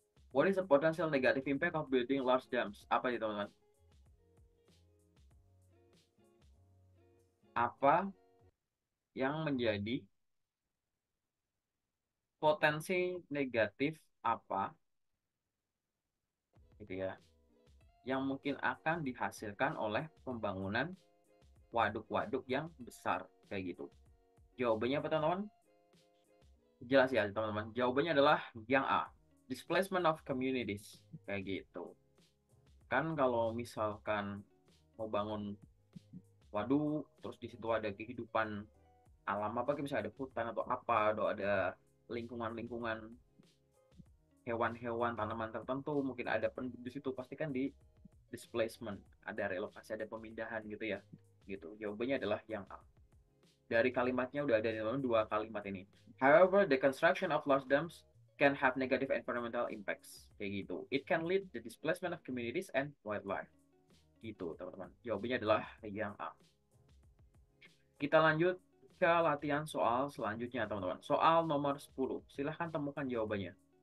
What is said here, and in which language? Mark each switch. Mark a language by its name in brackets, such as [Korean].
[English] What is the potential negative impact of building large dams? [Indonesian] Apa itu teman-teman? Apa yang menjadi potensi negatif apa gitu ya yang mungkin akan dihasilkan oleh pembangunan waduk-waduk yang besar kayak gitu. Jawabannya apa teman-teman? Jelas ya teman-teman. Jawabannya adalah yang A. [English] Displacement of communities [Indonesian] kayak gitu. Kan kalau misalkan mau bangun waduk, terus di situ ada kehidupan alam apa, kayak misalnya ada hutan atau apa, atau ada lingkungan-lingkungan hewan-hewan, tanaman tertentu, mungkin ada penduduk di situ, pasti kan di displacement, ada relokasi, ada pemindahan gitu ya. Gitu. Jawabannya adalah yang A. Dari kalimatnya udah ada di dalam dua kalimat ini. [English] However, the construction of large dams can have negative environmental impacts. [Indonesian] Kayak gitu. [English] It can lead the displacement of communities and wildlife. [Indonesian] Gitu, teman-teman. Jawabannya adalah yang A. Kita lanjut ke latihan soal selanjutnya, teman-teman. Soal nomor 10. Silahkan temukan jawabannya.